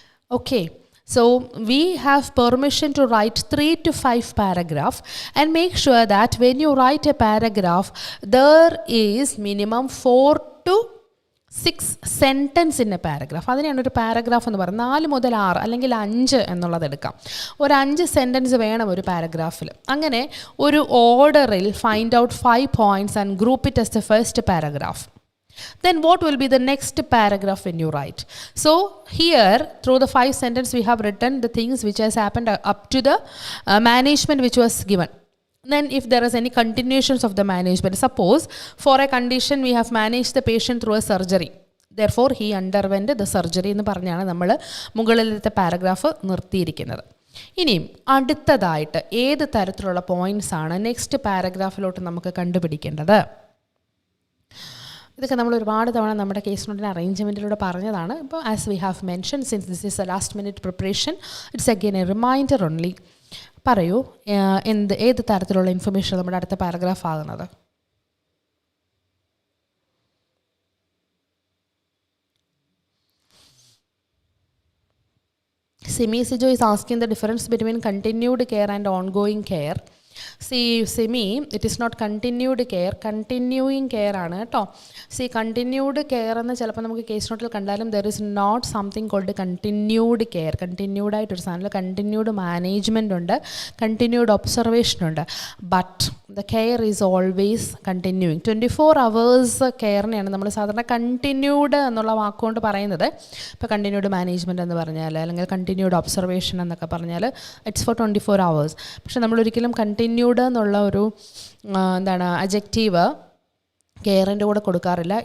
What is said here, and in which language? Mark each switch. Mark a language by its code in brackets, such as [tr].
[en] Okay, so we have permission to write 3 to 5 paragraphs, and make sure that when you write a paragraph there is minimum 4 to 6 sentence in a paragraph. [ml] അതിനെയാണ് ഒരു paragraph എന്ന് പറയുന്നത്. 4 മുതൽ 6 അല്ലെങ്കിൽ 5 എന്നുള്ളത് എടുക്കാം. ഒരു 5 സെൻറ്റൻസ് വേണം ഒരു പാരഗ്രാഫിൽ. അങ്ങനെ ഒരു ഓർഡറിൽ [en] Find out 5 points and group it as the first paragraph. Then what will be the next paragraph when you write? So here through the 5 sentences we have written the things which has happened up to the management which was given. Then if there is any continuations of the management, suppose for a condition we have managed the patient through a surgery, therefore he underwent the surgery [ml] എന്ന് പറഞ്ഞാണ് നമ്മൾ മുകളിലത്തെ paragraph നിർത്തിയിരിക്കുന്നത്. ഇനിയും അടുത്തതായിട്ട് ഏത് തരത്തിലുള്ള points ആണ് നെക്സ്റ്റ് പാരഗ്രാഫിലോട്ട് നമുക്ക് കണ്ടുപിടിക്കേണ്ടത്? ഇതൊക്കെ നമ്മൾ ഒരുപാട് തവണ നമ്മുടെ കേസ് നോട്ടിൻ്റെ അറേഞ്ച്മെൻറ്റിലൂടെ പറഞ്ഞതാണ്. ഇപ്പോൾ [en] As we have mention, since this is a last minute preparation, it's again a reminder only. [ml] പറയൂ, ഏത് തരത്തിലുള്ള ഇൻഫർമേഷൻ നമ്മുടെ അടുത്ത പാരഗ്രാഫ് ആകുന്നത്? [en] Simi Sijo is asking the difference between continued care and ongoing care. See, Simi, it is not continued care, continuing care [ml] ആണ് കേട്ടോ. [en] See, continued care [ml] എന്ന് ചിലപ്പോൾ നമുക്ക് കേസ് നോട്ടിൽ കണ്ടാലും [en] there is not something called continued care. continued [ml] ആയിട്ടൊരു സാധനം, [en] continued management ഉണ്ട്, continued observation ഉണ്ട്, but the care is always continuing. [ml] 24 hours കെയറിനെയാണ് നമ്മൾ സാധാരണ കണ്ടിന്യൂഡ് എന്നുള്ള വാക്കുകൊണ്ട് പറയുന്നത്. ഇപ്പോൾ കണ്ടിന്യൂഡ് മാനേജ്മെൻറ്റ് എന്ന് പറഞ്ഞാൽ അല്ലെങ്കിൽ കണ്ടിന്യൂഡ് ഒബ്സർവേഷൻ എന്നൊക്കെ പറഞ്ഞാൽ [en] It's for 24 hours. [ml] പക്ഷെ നമ്മളൊരിക്കലും കണ്ടിന്യൂഡ് എന്നുള്ള ഒരു എന്താണ് അഡ്ജക്റ്റീവ് കെയറിൻ്റെ കൂടെ കൊടുക്കാറില്ല.